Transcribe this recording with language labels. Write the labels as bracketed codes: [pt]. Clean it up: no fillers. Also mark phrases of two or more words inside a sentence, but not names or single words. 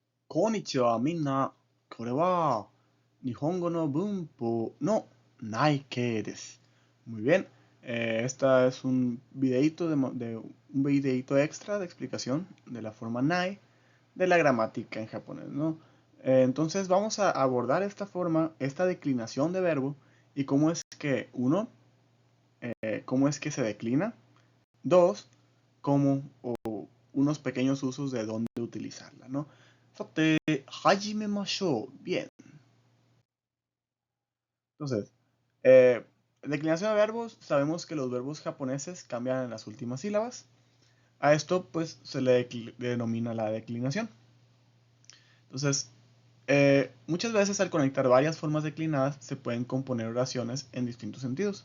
[ja] こんにちは、みんな。これは日本語の文法のない形です。 [es] Muy bien. Esta es un videito un videito extra de explicación de la forma nai de la gramática en japonés, ¿no? Entonces vamos a abordar esta forma, esta declinación de verbo y cómo es que cómo es que se declina. Dos, cómo o unos pequeños usos de dónde utilizarla, ¿no? [ja] さて、始めましょう。Bien. [es] Entonces, declinación de verbos. Sabemos que los verbos japoneses cambian en las últimas sílabas. A esto, pues, se le denomina la declinación. Entonces, muchas veces al conectar varias formas declinadas, se pueden componer oraciones en distintos sentidos.